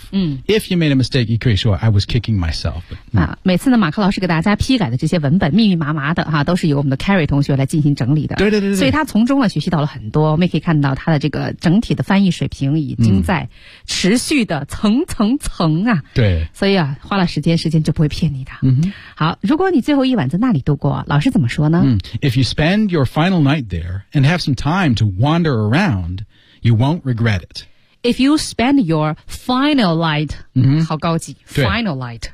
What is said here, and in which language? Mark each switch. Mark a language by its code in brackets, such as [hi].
[en] If you made a mistake, you [zh] 可以说 [en] I was kicking myself, [zh] 每次呢，马克老师给大家批改的这些文本密密麻麻的哈，都是由我们的 Carrie 同学来进行整理的。对对对对，所以他从中啊学习到了很多，我们也可以看到他的这个整体的翻译水平已经在持续的层层层啊。对，所以啊，花了时间就不会骗你的。好，如果你最后一晚在那里度过，老师怎么说呢？ [en] If you spend your final night there and have some time to wander around, you won't regret it. If you spend your final night,、 [zh] 好高级 [en] final night.